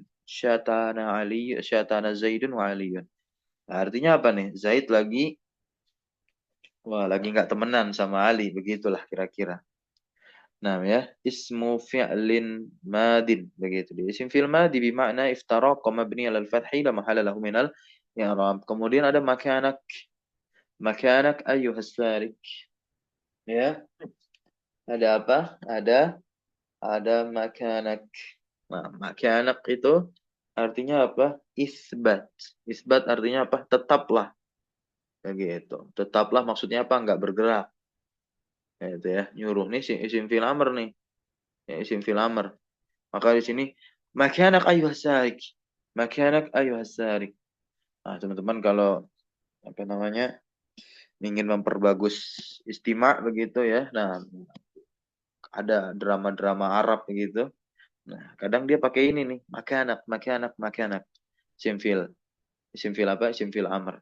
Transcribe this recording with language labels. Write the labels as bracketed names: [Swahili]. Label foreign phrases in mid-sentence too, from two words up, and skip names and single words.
[Arabic] شتان زيد وعلي. [Indonesian] Nah, artinya apa nih? Zaid lagi nggak temenan sama Ali, begitulah kira-kira. Nah, ya, [Arabic] اسم فعل ماض [Indonesian] begitu. [Arabic] Di اسم فعل ماض bermakna افترق مبني على الفتح لا محل له من الإعراب. [Indonesian] Kemudian ada makanak. [Arabic] مكانك أيها السارق. [Indonesian] Ya. Ada apa? Ada makanak. Nah, makanak itu artinya apa? Isbat. Isbat artinya apa? Tetaplah. Begitu. Tetaplah maksudnya apa? Enggak bergerak. Itu ya. Nyuruh nih [Arabic] اسم فعل أمر [Indonesian] nih. Ya, [Arabic] اسم فعل أمر. [Indonesian] Maka di sini [Arabic] مكانك أيها السارق. مكانك أيها السارق. [Indonesian] Nah, teman-teman kalau apa namanya? Ingin memperbagus istimak begitu ya. Nah, ada drama-drama Arab begitu. Nah, kadang dia pakai ini nih, makanak. [Arabic] اسم فعل. اسم فعل apa? اسم فعل أمر.